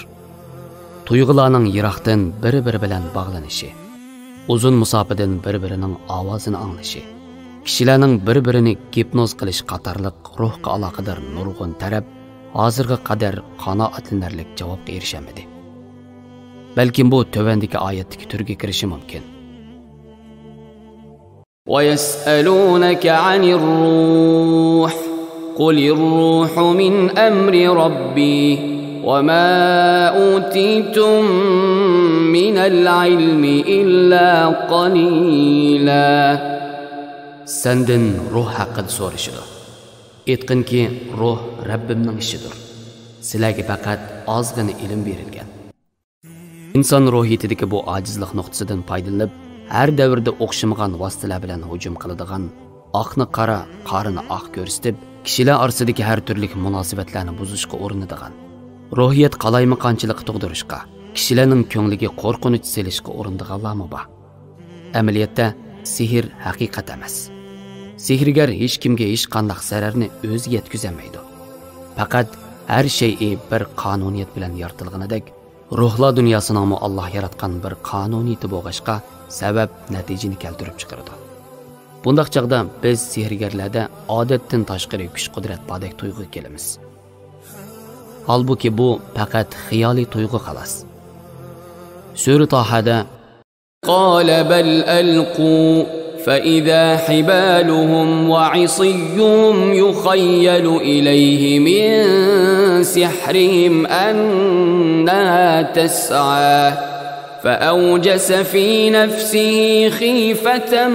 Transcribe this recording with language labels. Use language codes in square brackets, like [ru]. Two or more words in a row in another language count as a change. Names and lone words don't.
[uz] Tuyg'ularning yiroqdan bir-biri bilan bog'lanishi, uzun musofadan bir-birining ovozini anglashi, kishilarning bir-birini gipnoz qilish qatorliq ruhga aloqador nurg'un taraf hozirga qadar qanoatlanarlik javobga erishamadi. Balkim bu tövendeki oyatdagi turga kirishi mumkin. [ar] وَيَسْأَلُونَكَ عَنِ الرُّوحِ قُلِ الرُّوحُ مِنْ أَمْرِ رَبِّي وَمَا أُوتِيتُم مِّنَ الْعِلْمِ إِلَّا قَلِيلًا. [uz] Senden ruh haqqida so'rashidi. Aytqinki, ruh Rabbimning ishidir. Sizlarga faqat ozgina ilm berilgan. İnson ruhiyatidagi bu ojizlik nuqtasidan foydalanib, her davrda o'xshamagan vositalar bilan hujum qiladigan, oqni qora, qorini oq ko'rsatib, kishilar orasidagi har turli munosabatlarni buzishga urinadigan, ruhiyat qalaymaqonchilik tug'dirishga, kishilarning ko'ngliga qo'rqinch selishga urinadiganlarmi bor. Amaliyotda sehr haqiqat emas. Sehrgar hech kimga hech qanday zararni o'zi yetkazmaydi. Faqat [tr] her şey [uz] bir qonuniyat bilan yaratilganidek, ruhlar dunyosining Allah yaratgan bir qonuniyati bo'lg'ashqa sabab natijani keltirib chiqaradi. Bundaq chaqda biz sehrgarlarda odatdan tashqari kuch-qudrat bordek tuyg'u kelamiz. Halbuki bu faqat xiyoliy tuyg'u xolos. Sura Tohada [ar] قال بل ألقوا فإذا حبالهم وعصيهم يخيل إليه من سحرهم أنها تسعى فأوجس في نفسه خيفة